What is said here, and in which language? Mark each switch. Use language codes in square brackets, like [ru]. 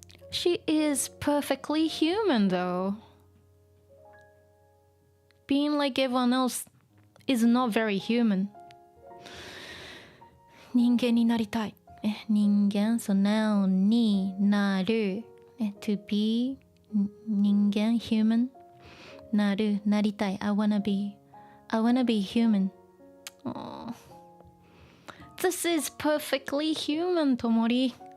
[en] She is perfectly human though. Being like everyone else is not very human. [ja] 人間になりたい。 [en] 人間、so noun になる。 to be 人間 human [ja] なるなりたい。 [en] I wanna be human. Oh. This is perfectly human, Tomori.